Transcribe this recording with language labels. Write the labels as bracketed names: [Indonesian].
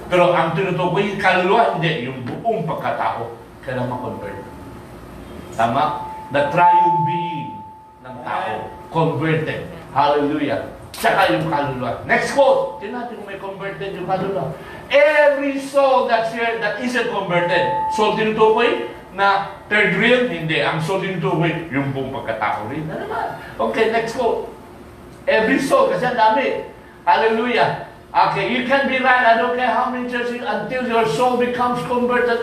[Filipino] Pero ang tinutukoy yung kaluluwa, hindi. Yung buong pagkatao, kailangan ma-convert. Tama? [English] The triune being ng tao. Converted. Hallelujah. [Filipino] Tsaka yung kaluluwa. Next quote. Tingnan natin kung may converted yung kaluluwa. [English] Every soul that's here that isn't converted. [Filipino] Soul tinutukoy? na third real? Hindi. Ang soul yung tuwi, yung buong pagkatao rin na naman. [English] Okay, next quote. Every soul, [Filipino] kasi ang dami. [English] Hallelujah. Okay, you can be right. I don't care how many churches until your soul becomes converted.